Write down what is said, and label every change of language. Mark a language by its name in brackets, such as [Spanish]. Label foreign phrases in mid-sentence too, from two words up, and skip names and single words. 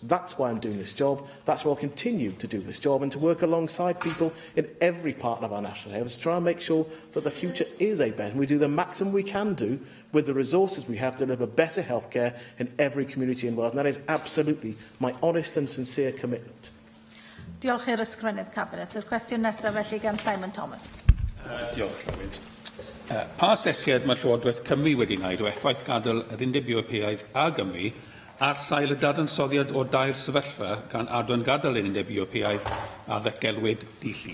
[English] That's why I'm doing this job. That's why I'll continue to do this job and to work alongside people in every part of our National Health Service to try and make sure that the future is a better. And we do the maximum we can do with the resources we have to deliver better healthcare in every community in Wales. And that is absolutely my honest and sincere commitment. [Welsh] Diolch i'r ysgrifennydd Cabinet. Yr cwestiwn nesaf felly gan Simon Thomas. Diolch, Llywydd. Pa asesiad mae Llywodraeth Cymru wedi wneud o effaith gadael yr Undeb Ewropeaidd a Gymru ar sail y dadansoddiad o dair sefyllfa gan adran gadael yr Undeb Ewropeaidd a ddegelwyd dilli?